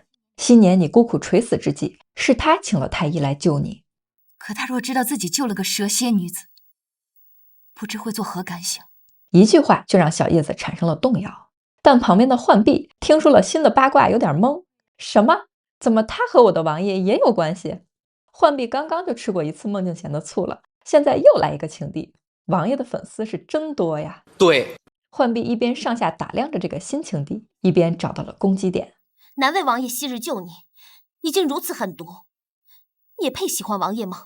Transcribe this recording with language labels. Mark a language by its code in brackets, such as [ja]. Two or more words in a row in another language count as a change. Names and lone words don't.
[zh] 昔年你孤苦垂死之際，是他請了太医來救你。可他若知道自己救了個蛇蝎女子，不知會作何感想。一句話就讓小葉子產生了動搖。但旁邊的浣碧聽說了新的八卦，有點懵。什麼？怎麼他和我的王爺也有關係？浣碧剛剛就吃過一次孟靜娴的醋了，現在又來一個情敵。王爺的粉絲是真多呀。对，浣碧一邊上下打量着這個新情敌，一邊找到了攻擊點。难為王爺昔日救你，已經如此狠毒，你也配喜歡王爺嗎？